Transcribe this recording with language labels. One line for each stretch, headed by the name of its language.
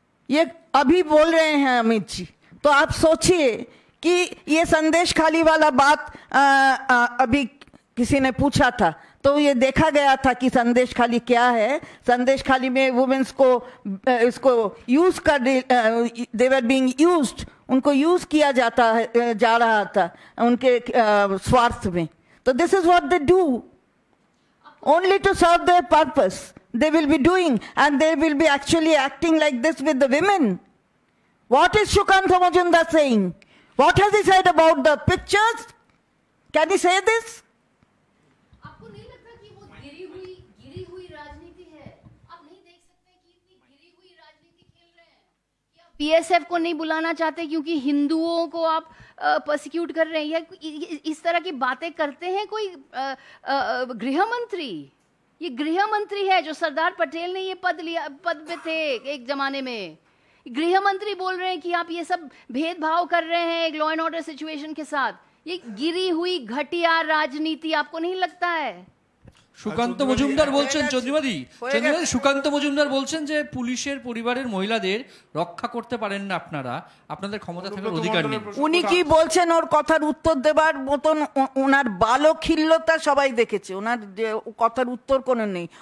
Hindi: ये अभी बोल रहे हैं अमित जी। तो आप सोचिए कि ये संदेश खाली वाला बात अभी किसी ने पूछा था तो ये देखा गया था कि संदेश खाली क्या है। संदेश खाली में वुमेन्स को इसको यूज कर
English: they were being used,
Hindi: उनको यूज किया जा रहा था उनके स्वार्थ में।
English: तो this is what they do only to serve their purpose. They will be doing, and they will be actually acting like this with the women. What is Shukanta Majumdar saying? What has he said about the pictures? Can he say this?
Hindi: आपको नहीं लगता कि वो गिरी हुई राजनीति है? आप नहीं देख सकते कि इतनी गिरी हुई राजनीति खेल रहे हैं कि आप बीएसएफ को नहीं बुलाना चाहते क्योंकि हिंदुओं को आप पर्सिक्यूट कर रहे हैं, या इस तरह की बातें करते हैं कोई गृह मंत्री? ये गृह मंत्री है, जो सरदार पटेल ने ये पद पे थे एक जमाने में। गृह मंत्री बोल रहे हैं कि आप ये सब भेदभाव कर रहे हैं एक लॉ एंड ऑर्डर सिचुएशन के साथ। ये गिरी हुई घटिया राजनीति आपको नहीं लगता है?
Bangla: সুকান্ত মজুমদার বলছেন, চন্দ্রিমাদি সুকান্ত মজুমদার বলছেন যে পুলিশের পরিবারের মহিলাদের রক্ষা করতে পারেন না আপনারা, আপনাদের ক্ষমতা থাকার অধিকার নেই। উনি কি বলছেন ওর কথার উত্তর দেবার মতন ওনার বালখিল্যতা সবাই দেখেছে, ওনার কথার উত্তর কোনো নেই।